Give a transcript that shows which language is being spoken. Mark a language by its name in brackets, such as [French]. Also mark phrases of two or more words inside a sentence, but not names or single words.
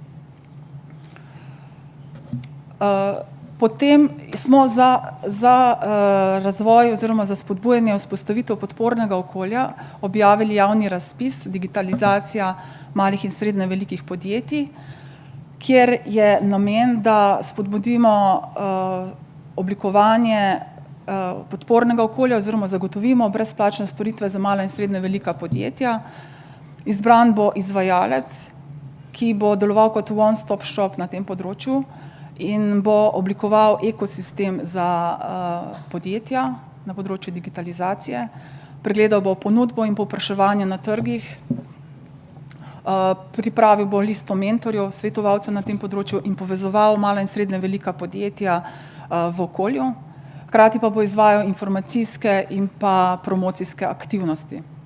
[Slovenian] Potem smo za razvoj oziroma za spodbujanje vzpostavitev podpornega okolja objavili javni razpis digitalizacija malih in srednje velikih podjetij, kjer je namen, da spodbudimo oblikovanje podpornega okolja oziroma zagotovimo brezplačne storitve za mala in srednje velika podjetja. Izbran bo izvajalec, ki bo deloval kot [English] one-stop shop [Slovenian] na tem področju in bo oblikoval ekosistem za podjetja na področju digitalizacije. Pregledal bo ponudbo in povpraševanje na trgih, pripravil bo listo mentorjev, svetovalcev na tem področju in povezoval mala in srednje velika podjetja v okolju, hkrati pa bo izvajal informacijske in pa promocijske aktivnosti.